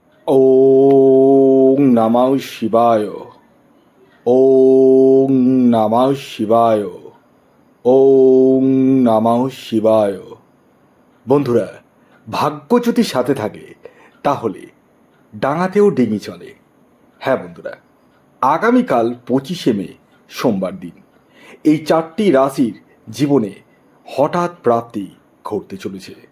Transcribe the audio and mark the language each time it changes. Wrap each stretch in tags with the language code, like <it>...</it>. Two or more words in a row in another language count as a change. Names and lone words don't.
<sa>ওং নমঃ শিবায়। ওং নমঃ শিবায়। ওং নমঃ শিবায়।</sa> <bn>বন্ধুরা, ভাগ্য যদি সাথে থাকে তাহলে ডাঙাতেও ডিঙি চলে। হ্যাঁ বন্ধুরা, আগামীকাল 25শে মে সোমবার দিন এই চারটি রাশির জীবনে হঠাৎ প্রাপ্তি ঘটতে চলেছে।</bn>